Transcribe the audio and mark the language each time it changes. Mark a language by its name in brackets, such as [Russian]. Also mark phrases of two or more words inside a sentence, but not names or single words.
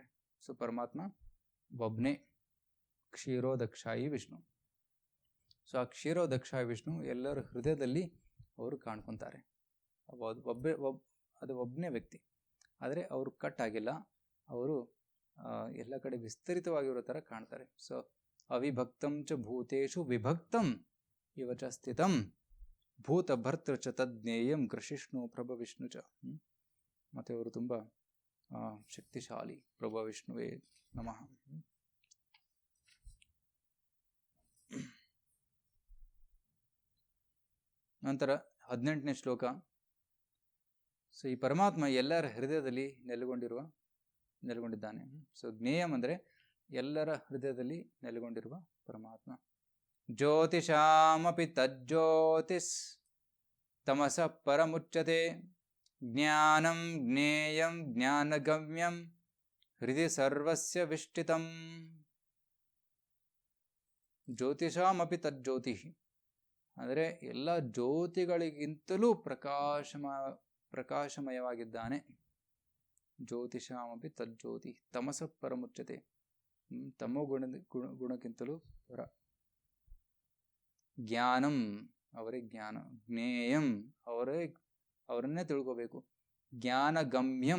[Kannada] ಸೊ ಪರಮಾತ್ಮ ಒಬ್ಬನೇ, ಕ್ಷೀರೋದಕ್ಷಾಯಿ ವಿಷ್ಣು. ಸೊ ಆ ಕ್ಷೀರೋದಕ್ಷಾಯಿ ವಿಷ್ಣು ಎಲ್ಲರ ಹೃದಯದಲ್ಲಿ ಅವರು ಕಾಣ್ಕೊತಾರೆ. ಅದು ಒಬ್ಬನೇ ವ್ಯಕ್ತಿ, ಆದರೆ ಅವರು ಕಟ್ ಆಗಿಲ್ಲ, ಅವರು ಎಲ್ಲ ಕಡೆ ವಿಸ್ತರಿತವಾಗಿರೋ ಥರ ಕಾಣ್ತಾರೆ. [Sanskrit] ಸೊ ಅವಿಭಕ್ತಂ ಚ ಭೂತೇಷು ವಿಭಕ್ತಂ ಇವ ಚ ಸ್ಥಿತಂ ಭೂತ ಭರ್ತೃ ಚ ತಜ್ಞೇಯಂ ಕೃಷಿಷ್ಣು ಪ್ರಭವಿಷ್ಣು ಚ. [Kannada] ಮತ್ತು ಅವರು ತುಂಬ ಶಕ್ತಿಶಾಲಿ. [Sanskrit] ಪ್ರಭವಿಷ್ಣುವೇ ನಮಃ. [Kannada] ನಂತರ 18ನೇ ಶ್ಲೋಕ. ಸೊ ಈ ಪರಮಾತ್ಮ ಎಲ್ಲರ ಹೃದಯದಲ್ಲಿ ನೆಲೆಗೊಂಡಿದ್ದಾನೆ. ಸೊ ಜ್ಞೇಯಂ ಅಂದರೆ ಎಲ್ಲರ ಹೃದಯದಲ್ಲಿ ನೆಲೆಗೊಂಡಿರುವ ಪರಮಾತ್ಮ. [Sanskrit] ಜ್ಯೋತಿಷಾಮಪಿ ತಜ್ಜ್ಯೋತಿಸ್ ತಮಸ ಪರಮುಚ್ಯತೆ ಜ್ಞಾನಂ ಜ್ಞೇಯಂ ಜ್ಞಾನಗಮ್ಯಂ ಹೃದಯ ಸರ್ವಸ್ಯ ವಿಷ್ಟಿತಂ. ಜ್ಯೋತಿಷಾಮಪಿ ತಜ್ಜ್ಯೋತಿ [Kannada] ಅಂದರೆ ಎಲ್ಲ ಜ್ಯೋತಿಗಳಿಗಿಂತಲೂ ಪ್ರಕಾಶಮಯವಾಗಿದ್ದಾನೆ. [Sanskrit] ಜ್ಯೋತಿಷಾಮಪಿ ತಜ್ಜ್ಯೋತಿ ತಮಸ ಪರಮುಚ್ಯತೆ, [Kannada] ತಮೋ ಗುಣಕ್ಕಿಂತಲೂ ಪರ. ಜ್ಞಾನಂ ಅವರೇ ಜ್ಞಾನ, ಜ್ಞೇಯಂ ಅವರನ್ನೇ ತಿಳ್ಕೋಬೇಕು, ಜ್ಞಾನಗಮ್ಯಂ.